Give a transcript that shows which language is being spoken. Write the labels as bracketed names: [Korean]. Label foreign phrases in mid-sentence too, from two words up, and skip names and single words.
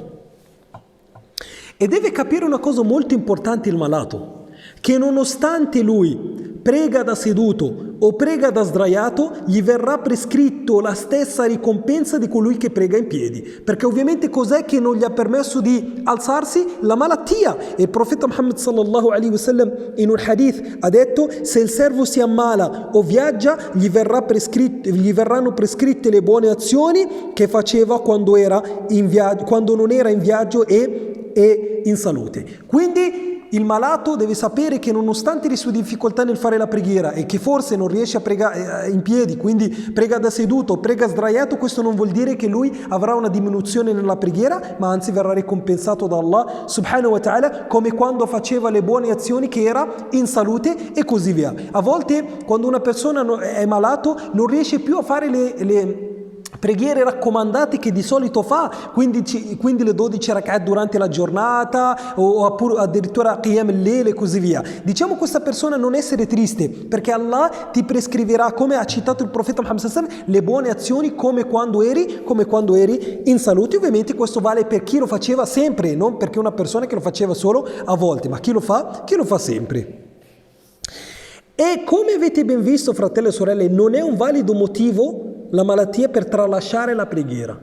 [Italian] E deve capire una cosa molto importante il malato, che nonostante lui prega da seduto o prega da sdraiato, gli verrà prescritto la stessa ricompensa di colui che prega in piedi. Perché ovviamente cos'è che non gli ha permesso di alzarsi? La malattia. E il profeta Muhammad [Arabic] صلى الله عليه وسلم [Italian] in un hadith ha detto: se il servo si ammala o viaggia, gli verranno prescritte le buone azioni che faceva quando non era in viaggio e in salute. Quindi il malato deve sapere che nonostante le sue difficoltà nel fare la preghiera e che forse non riesce a pregare in piedi, quindi prega da seduto, prega sdraiato, questo non vuol dire che lui avrà una diminuzione nella preghiera, ma anzi verrà ricompensato da Allah [Arabic] سبحانه وتعالى, [Italian] come quando faceva le buone azioni che era in salute e così via. A volte quando una persona è malato non riesce più a fare le preghiere raccomandate che di solito fa, quindi le 12 rak'at durante la giornata o addirittura [Arabic] قيام الليل [Italian] e così via. Diciamo questa persona non essere triste, perché Allah ti prescriverà, come ha citato il profeta Muhammad [Arabic] صلى الله عليه وسلم, [Italian] le buone azioni come quando eri in salute. Ovviamente questo vale per chi lo faceva sempre, non perché una persona che lo faceva solo a volte, ma chi lo fa sempre. E come avete ben visto, fratelli e sorelle, non è un valido motivo la malattia per tralasciare la preghiera.